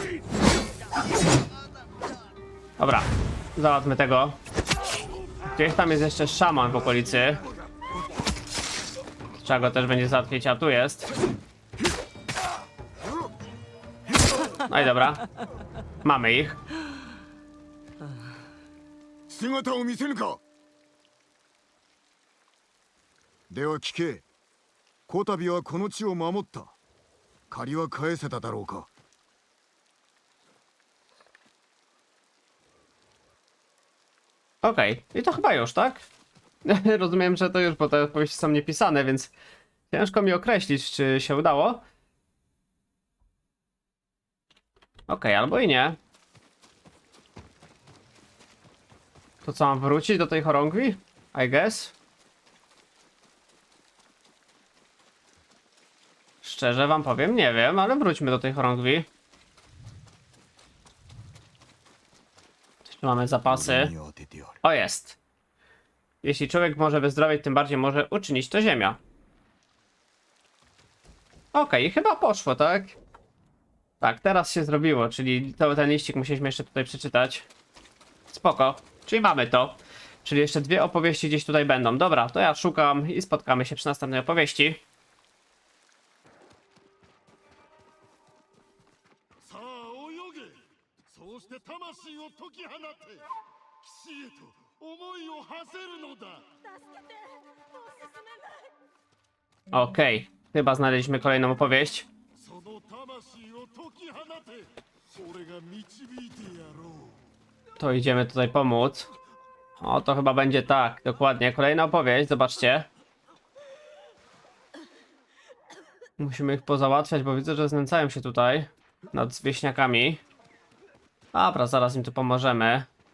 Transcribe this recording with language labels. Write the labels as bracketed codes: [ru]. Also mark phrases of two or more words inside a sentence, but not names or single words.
[pl] Dobra, załatwmy tego. Gdzieś tam jest jeszcze szaman w okolicy. Trzeba go też będzie załatwić, a tu jest. No i dobra. Mamy ich. [ja] 姿を見せぬか。では聞け。こたびはこの地を守った。借りは返せただろうか。 [pl] Okej, i to chyba już, tak? Rozumiem, że to już, bo te odpowiedzi są niepisane, więc ciężko mi określić, czy się udało. Okej, albo i nie. To co, mam wrócić do tej chorągwi? [en] I guess. [pl] Szczerze wam powiem, nie wiem, ale wróćmy do tej chorągwi. Tu mamy zapasy. [ja] 俺に当ててやる。 [pl] O, jest. Jeśli człowiek może wyzdrowieć, tym bardziej może uczynić to ziemia. Okej, chyba poszło, tak? Tak, teraz się zrobiło, czyli ten liścik musieliśmy jeszcze tutaj przeczytać. Spoko, czyli mamy to. Czyli jeszcze 2 opowieści gdzieś tutaj będą. Dobra, to ja szukam i spotkamy się przy następnej opowieści. [ja] さあ泳げ。そうして魂を解き放って騎士へと思いを馳せるのだ。 [pl] Okej, chyba znaleźliśmy kolejną opowieść. [ja] その魂を解き放て。俺が導いてやろう。 [pl] To idziemy tutaj pomóc. O, to chyba będzie tak, dokładnie. Kolejna opowieść, zobaczcie. Musimy ich pozałatwiać, bo widzę, że znęcają się tutaj nad wieśniakami. Dobra, zaraz im tu pomożemy.